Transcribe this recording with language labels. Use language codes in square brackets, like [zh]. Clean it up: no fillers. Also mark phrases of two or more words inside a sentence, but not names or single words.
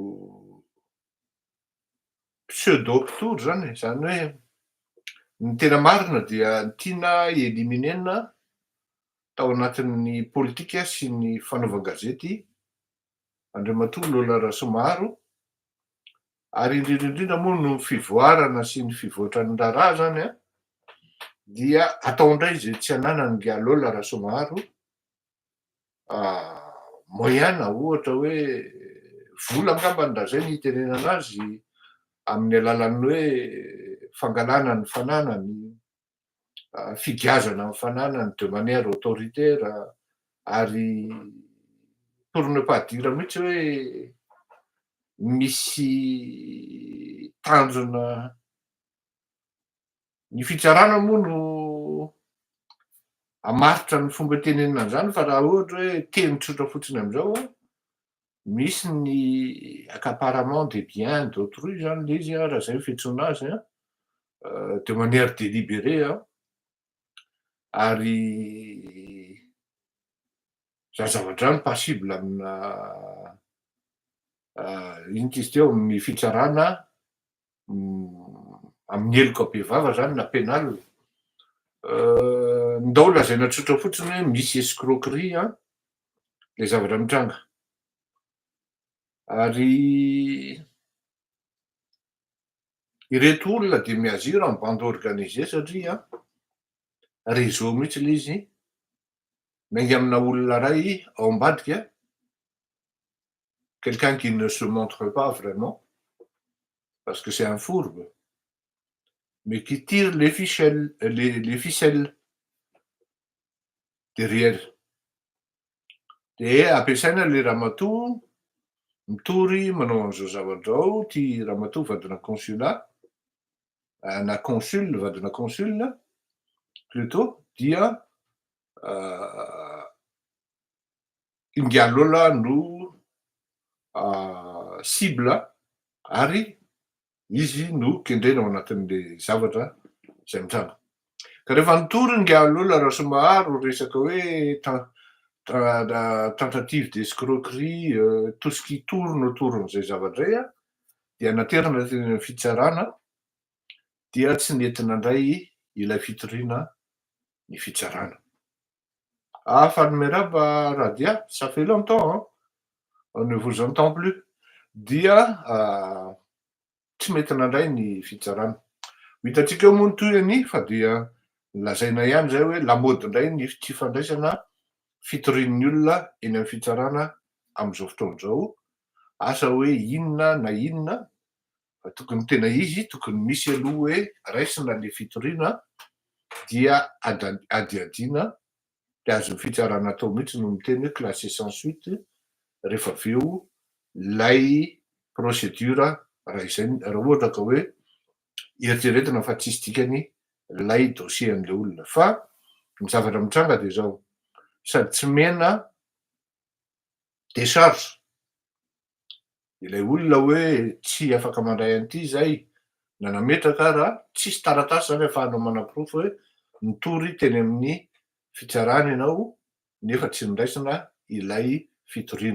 [mg] pseudo tory zany hoe ny tena marina dia tiana eliminena tao anatin'ny politika sy ny fanaovan-gazety andriamatoa Lola Rasomaro, ary indrindra moa no fivoarana sy ny fivoatran'ny raharaha zany a dia atao indray zay tsy ananany nga Lola Rasomaro moyenne ohatra hoe vola angambany raha zay ny itenenana azy amin'ny alalan'ny hoe fangalana ny fananany, figazana ny fananany [fr] de manière autoritaire, [mg] ary [fr] pour ne pas dire [mg] mihitsy hoe misy tanjona ny fitsarana moa no hamaritra ny fomba tenenina an'izany fa raha ohatra hoe teny tsotra fotsiny amin'izao a misy ny [fr] accaparement des biens d'autrui [mg] zany le izy a raha zay ny fiantsoana azy a [fr] de manière délibérée [mg] a, ary za zavatra zany passible amina ino izy teo amin'ny fitsarana amin'ny heloka be vava zany na pénal. Ndao lazaina tsotra fotsiny hoe misy escroquerie a le zavatra mitranga, ary ireto olona de miazira [fr] en bande organisée [mg] satria réseau mihitsy le izy miainga amina olona ray ao ambadika, [fr] quelqu'un qui ne se montre pas vraiment parce que c'est un fourbe mais qui tire les ficelles derrière. [mg] De ampiasaina le ramatoa mitory manao an'izao zavatra zao, ty ramatoa vadina consulat na consul, vadina [fr] consul plutôt, [mg] dia inga Lola no cible ary izy no kendrena ao anatin'le zavatra zay mitranga. Ka rehefa nitory nga Lola Rasomaro resaka hoe [fr] tentative d'escroquerie, tout ce qui tourne autour [mg] n'izay zavatra zay a dia naterana teny amin'ny fitsarana dia tsy nentina indray ilay fitoriana ny fitsarana. [fr] Fanny Merab Radia, ça fait longtemps hein, on ne vous entend plus, [mg] dia tsy mentina indray ny fitsarana. Hitantsika eo moa ny tohiny fa dia lazaina ihany zay hoe lamaody indray ny tsy fandraisana fitorian'ny olona eny amin'ny fitsarana amin'izao fotoana izao, asa hoe inona na inona fa tokony tena izy tokony misy aloha hoe raisina le fitoriana dia adiadiana de azo ny fitsarana atao mihitsy no miteny hoe [fr] classé sans suite [mg] rehefa avy eo lay procédure raha izay raha ohatra ka hoe eritreretina fa tsisy dikany lay dossier an'le olona. Fa ny zavatra mitranga de zao, sady tsy mena décharge ilay olona hoe tsy afaka mandray an'ity zay na nametraka raha tsisy taratasy zany ahafahanao manaprofo hoe nitory teny amin'ny fitsarana ianao nefa tsy niraisina ilay fitoriana.